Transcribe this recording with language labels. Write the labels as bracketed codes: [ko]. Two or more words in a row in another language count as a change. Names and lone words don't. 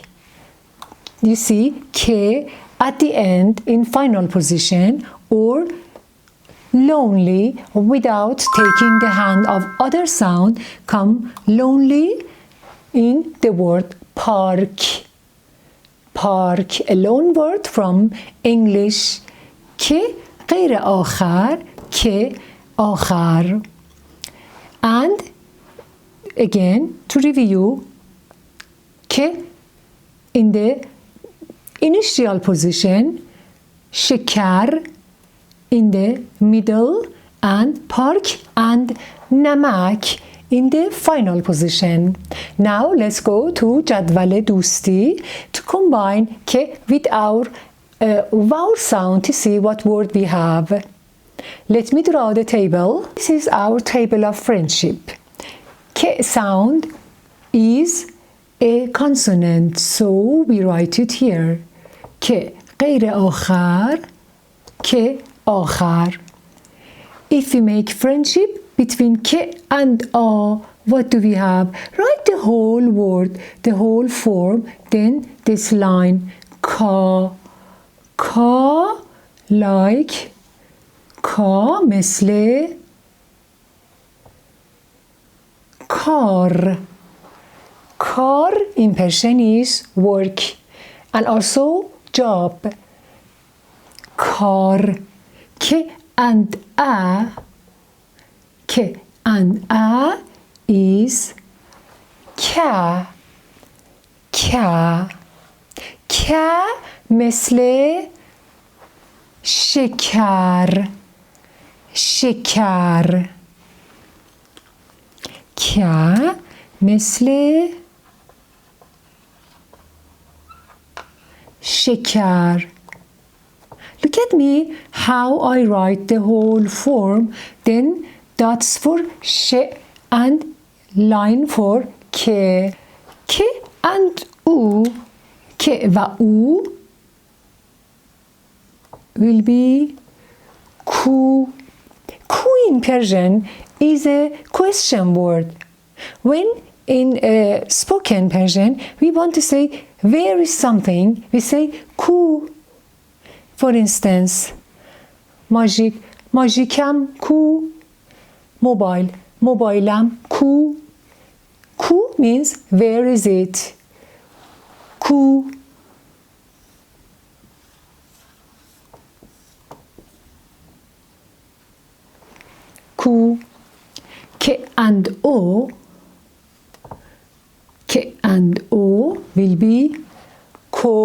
[en] You see K at the end in final position, or lonely without taking the hand of other sound, come lonely in the word park. Park, a loan word from English. [fa] K غیر آخر, K آخر. [en] And again, to review, K in the initial position, [fa] شکر [en] in the middle, and park and namak in the final position. Now let's go to [fa] جدول دوستی [en] to combine K with our vowel sound to see what word we have. Let me draw the table. This is our table of friendship. K sound is a consonant, so we write it here. [fa] K غیر آخر, K آخر. [en] If we make friendship between K and A, what do we have? Write the whole word, the whole form, then this line, Ka. Ka, like Ka, [fa] مثل کار. [en] Kar in Persian is work and also job. Kar. K and A. K and A is ka. Ka. Ka [fa] مثل شکر. شکر. ک مثل شکر. [en] Look at me how I write the whole form. Then dots for sh and line for k. K and u. K [fa] و او [en] will be ku. Ku in Persian is a question word. When in spoken Persian we want to say where is something, we say ku. [fa] For instance, ماژیک ماژیکم کو. Mobile موبایلم کو. [en] Ku means where is it? Ku. Ku. K and O. K and O will be ko.